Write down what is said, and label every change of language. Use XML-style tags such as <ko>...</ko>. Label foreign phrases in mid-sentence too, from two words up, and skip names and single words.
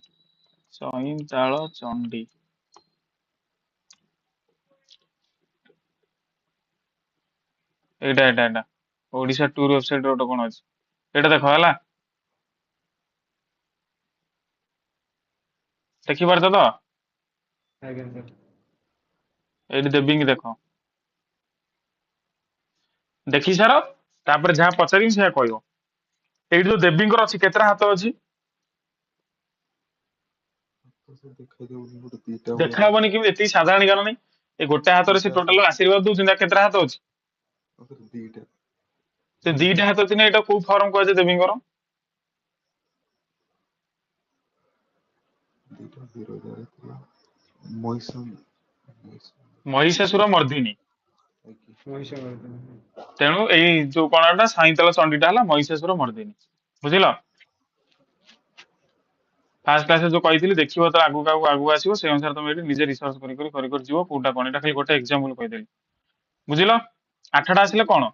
<or>ସଇଁତାଳ ଚଣ୍ଡୀ ଏଇଟା ଓଡ଼ିଶା ଟୁର ୱେବସାଇଟ ରେ ଗୋଟେ କଣ ଅଛି ଏଇଟା ଦେଖ ହେଲା। ଦେଖିପାରୁଛ ତ?</or> <hi>आगे सर</hi> <or>ଏଇଠି ଦେବୀଙ୍କି ଦେଖ। ଦେଖି ସାର ତାପରେ ଯାହା ପଚାରିବି ସେୟା କହିବ। ଏଇଠି ଯୋଉ ଦେବୀଙ୍କର ଅଛି କେତେଟା ହାତ ଅଛି? ତ ସେ ଦେଖେଇ ଦଉନି ଗୋଟେ ଦିଟା ଭଳିଆ ଦେଖା ଲାଗୁଛି। ହବନି କେମିତି? ଏତିକି ସାଧାରଣ ଜ୍ଞାନ ନାହିଁ। ଏଇ ଗୋଟେ ହାତରେ ସେ ଦିଟା ହାତ ଟୋଟାଲ ଆଶୀର୍ବାଦ ଦଉଛନ୍ତି। ଆଉ କେତେଟା ହାତ ଅଛି? ଦିଟା ସେ ଦିଟା ହାତ ଅଛି ନା ଏଇଟା କୋଉ ଫର୍ମ କୁହାଯାଏ ଦେବୀଙ୍କର? ଦିଟା ବିରଜାରେ ଥିଲା ମହିଷ ମହିଷ ମହିଷାସୁର ମର୍ଦିନୀ। ଆଜ୍ଞା</or> <hi>वैसे करते हैं</hi> <or>ତେଣୁ ଏଇ ଯୋଉ କଣ ଏଟା ସାଇଁତାଳ ଚଣ୍ଡୀଟା ହେଲା ମହିଷାସୁର ମର୍ଦିନୀ। ବୁଝିଲ? ଫାଷ୍ଟ କ୍ଲାସରେ ଯୋଉ କହିଥିଲି ଦେଖିବ ତ ଆଗକୁ ଆସିବ ସେଇ ଅନୁସାରେ ତମେ ଏଠି ନିଜେ ରିସର୍ଚ୍ଚ କରି ଯିବ କୋଉଟା କଣ। ଏଟା ଖାଲି ଗୋଟେ ଏକ୍ସାମ୍ପଲ କହିଦେଲି। ବୁଝିଲ? 8ଟା ଆସିଲେ କଣ?</or>